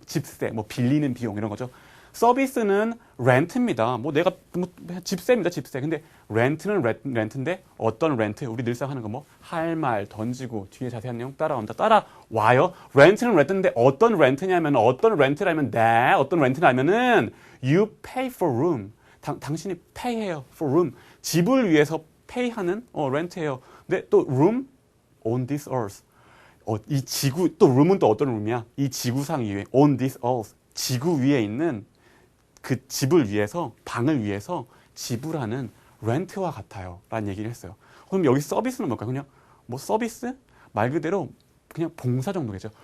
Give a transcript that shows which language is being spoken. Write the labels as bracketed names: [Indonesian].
[Korean] 집세, 빌리는 비용 이런 거죠. 서비스는 렌트입니다. 집세입니다, 집세. 근데 렌트는 렌트인데 어떤 렌트? 우리 늘상 하는 거 할 말 던지고 뒤에 자세한 내용 따라온다. 따라와요. 렌트는 렌트인데 어떤 렌트냐면 어떤 렌트냐면은 [English] you pay for room. [Korean] 당신이 pay해요 for room. 집을 위해서 pay하는 렌트예요. 근데 또 [English] room on this earth. [Korean] 이 지구 또 room은 또 어떤 room이야? 이 지구상 위에 [English] on this earth. [Korean] 지구 위에 있는 그 집을 위해서, 방을 위해서 지불하는 렌트와 같아요. 라는 얘기를 했어요. 그럼 여기 서비스는 뭘까요? 그냥 서비스? 말 그대로 그냥 봉사 정도겠죠.